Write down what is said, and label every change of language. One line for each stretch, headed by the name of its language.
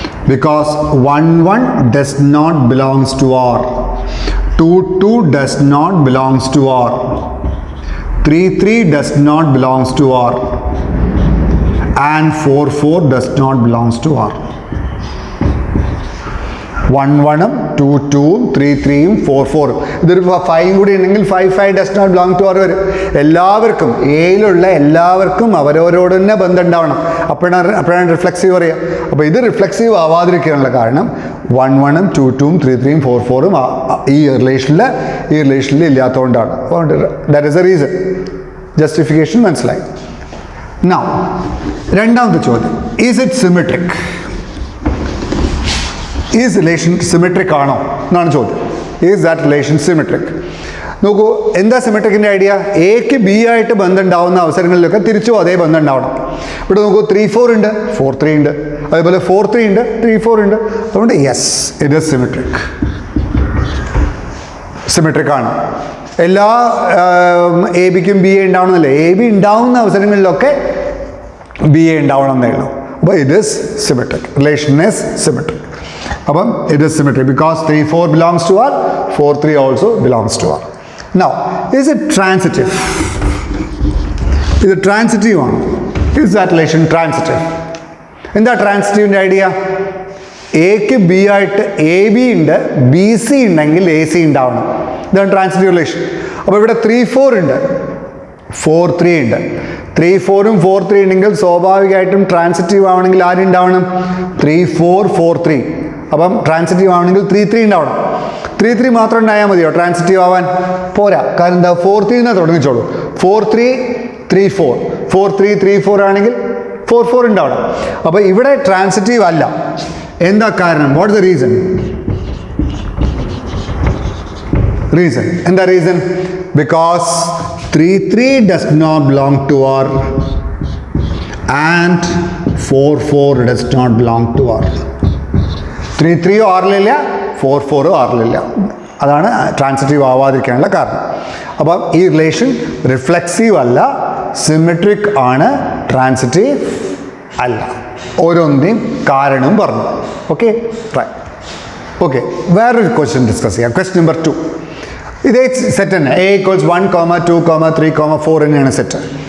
English: Because 1 1 does not belongs to R, 2 2 does not belongs to R, 3 3 does not belongs to R, and 4 4 does not belongs to R.
Malayalam: 1 1ഉം 2 2ഉം 3 3ഉം 4 4ഉം ഇതൊരു 5 കൂടി ഉണ്ടെങ്കിൽ 5 5
English: does not belong to R
Malayalam: വരും. എല്ലാവർക്കും, എയിലുള്ള എല്ലാവർക്കും അവരവരോട് തന്നെ ബന്ധം ഉണ്ടാവണം. അപ്പോഴാണ് റിഫ്ലെക്സീവ് പറയുക. അപ്പോൾ ഇത് റിഫ്ലെക്സീവ് ആവാതിരിക്കാനുള്ള കാരണം 1 1ഉം 2 2ഉം 3 3ഉം 4 4ഉം ഈ റിലേഷനിൽ ഇല്ലാത്തതുകൊണ്ടാണ്.
English: That is a reason.
Malayalam: Justification മനസ്സിലായി. നൗ രണ്ടാമത്തെ ചോദ്യം,
English: Is it symmetric?
Malayalam: Is relation symmetric ആണോ എന്നാണ് ചോദ്യം.
English: Is that relation symmetric?
Malayalam: നോക്കൂ, എന്താ സിമെട്രിക്കിൻ്റെ ഐഡിയ? എക്ക് ബി ആയിട്ട് ബന്ധം ഉണ്ടാവുന്ന അവസരങ്ങളിലൊക്കെ തിരിച്ചും അതേ ബന്ധം ഉണ്ടാവണം. ഇവിടെ നോക്കൂ, 3 4 ഉണ്ട്, 4 3 ഉണ്ട്, അതുപോലെ 4 3 ഉണ്ട്, 3 4 ഉണ്ട്.
English: അതുകൊണ്ട് yes, it is symmetric ആണ്.
Malayalam: എല്ലാ എ ബിക്കും ബി എ ഉണ്ടാവണമെന്നില്ല. എ ബി ഉണ്ടാവുന്ന അവസരങ്ങളിലൊക്കെ ബി എ ഉണ്ടാവണം എന്നേ ഉള്ളൂ.
English: അപ്പോൾ it is symmetric. Relation is symmetric. അപ്പം it is symmetric because 3 4 belongs to R, 4 3 also belongs to R. Now, is it transitive?
Malayalam: ഇത് ട്രാൻസിറ്റീവ് ആണ്.
English: Is that relation transitive?
Malayalam: എന്താ ട്രാൻസിറ്റീവിൻ്റെ ഐഡിയ? എക്ക് ബി ആയിട്ട് എ ബി ഉണ്ട്, ബി സി ഉണ്ടെങ്കിൽ A C ഉണ്ടാവണം. ഇതാണ് ട്രാൻസിറ്റീവ് റിലേഷൻ. അപ്പോൾ ഇവിടെ 3 4 ഉണ്ട്, 4 3 ഉണ്ട്. 3 4ഉം 4 3 ഉണ്ടെങ്കിൽ സ്വാഭാവികമായിട്ടും ട്രാൻസിറ്റീവ് ആവണമെങ്കിൽ ആരുണ്ടാവണം? 3 4 4 3. അപ്പം ട്രാൻസിറ്റീവ് ആവണമെങ്കിൽ 3 3 ഉണ്ടാവണം. 3 3 മാത്രം ഉണ്ടായാൽ മതിയോ ട്രാൻസിറ്റീവ് ആവാൻ? പോരാ. കാരണം എന്താ? 4 3 എന്നാ തുടങ്ങിച്ചോളൂ. 4 3 3 4, 4 3 3 4 ആണെങ്കിൽ 4 4 ഉണ്ടാവണം. അപ്പോൾ ഇവിടെ ട്രാൻസിറ്റീവ് അല്ല. എന്താ കാരണം?
English: What is the reason?
Malayalam: എന്താ reason?
English: Because 3 3 does not belong to R and 4 4 does not belong to R.
Malayalam: 3 3 ആറിലില്ല, 4 4 ആറിലില്ല. അതാണ് ട്രാൻസിറ്റീവ് ആവാതിരിക്കാനുള്ള കാരണം. അപ്പം ഈ റിലേഷൻ റിഫ്ലെക്സീവ് അല്ല, സിമെട്രിക് ആണ്, ട്രാൻസിറ്റീവ് അല്ല. ഓരോന്നിൻ്റെയും കാരണം പറഞ്ഞു. Okay, right. ഓക്കെ, വേറൊരു ക്വസ്റ്റ്യൻ ഡിസ്കസ് ചെയ്യാം. Question number 2. ഇതേ സെറ്റ് തന്നെ, A equals 1, 2, 3, 4 തന്നെയാണ് സെറ്റ്.